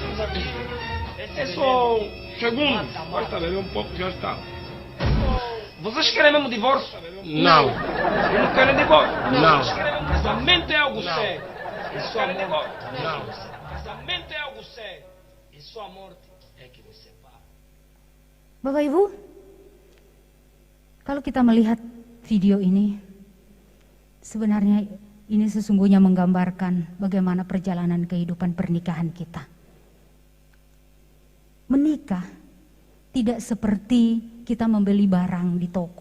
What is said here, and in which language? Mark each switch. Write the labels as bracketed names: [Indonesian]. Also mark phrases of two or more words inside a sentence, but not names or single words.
[Portuguese] É só segundo, basta beber um pouco já está. Vocês querem mesmo divórcio? Não. Não querem divórcio? Não. Vocês querem mesmo casamento é algo sério. E sua morte? Não. Casamento é algo sério. E sua morte é que vos separa. [Indonesian] Bapak Ibu, kalau kita melihat video ini, sebenarnya ini sesungguhnya menggambarkan bagaimana perjalanan kehidupan pernikahan kita. Menikah tidak seperti kita membeli barang di toko.